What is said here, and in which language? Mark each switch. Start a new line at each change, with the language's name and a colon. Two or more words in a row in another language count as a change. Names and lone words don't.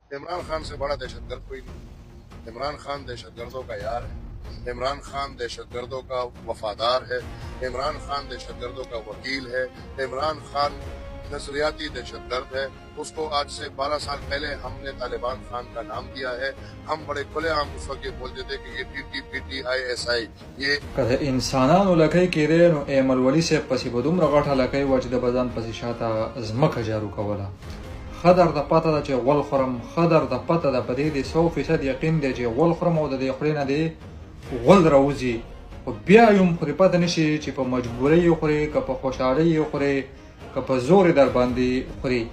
Urdu: عمران خان سے بڑا دہشت گرد کوئی نہیں۔ عمران خان دہشت گردوں کا یار ہے، عمران خان دہشت گردوں کا وفادار ہے، عمران خان دہشت گردوں کا وکیل ہے، عمران خان نظریاتی دہشت گرد ہے. اس کو آج سے 12 سال پہلے ہم نے طالبان خان کا نام دیا ہے. ہم بڑے کھلے عام اس وقت یہ بولتے تھے کہ یہ TTPTISI یہ
Pashto: که انسانانو لکۍ کېدی نو ایمل ولی صاحب پسې به دومره غټه لکۍ وه چې د به ځان پسې شاته ځمکه جارو کوله. ښه درته پته ده چې غول خورم، ښه درته پته ده په دې دې 100% یقین دی چې غول خورم او د دې خولې نه دې غول راوځي، خو بیا یم خو دې پته نه شي چې په مجبورۍ یې خورې که په خوشحالۍ یې خورې که په زور یې در باندې خورې.